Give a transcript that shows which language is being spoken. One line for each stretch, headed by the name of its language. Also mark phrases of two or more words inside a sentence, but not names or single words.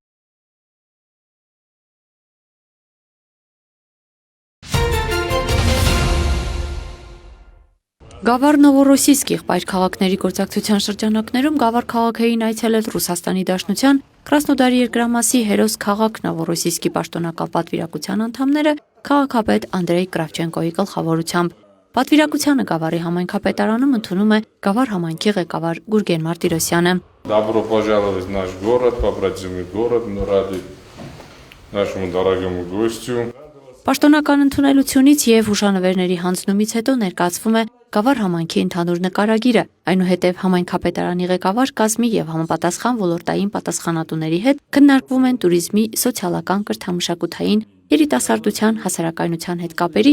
Armenian: Գավառ Նովորոսիսկ եղբայր քաղաքների գործակցության շրջանակներում Գավառ քաղաքային այցելել Ռուսաստանի Դաշնության Կրասնոդարի երկրամասի հերոս քաղաք Նովորոսիսկի պաշտոնական պատվիրակության անդամները քաղաքապետ Անդրեյ Կրավչենկոյի գլխավորությամբ։ Պատվիրակությանը Գավառի համայնքապետարանում ընդունում է Գավառ համայնքի ղեկավար Գուրգեն Մարտիրոսյանը։
Russian: Добро пожаловать в наш город, побратимый город, мы рады нашему дорогому гостю։
Armenian: Պաշտոնական ընդունելությունից եւ հուշանվերների հանձնումից հետո ներկայացվում է Գավառ համայնքի ընդհանուր նկարագիրը, այնուհետև համայնքապետարանի ղեկավար կազմի եւ համապատասխան ոլորտային պատասխանատուների հետ քննարկվում են туриզմի, սոցիալական, կրթամշակութային, երիտասարդության, հասարակայնության հետ կապերի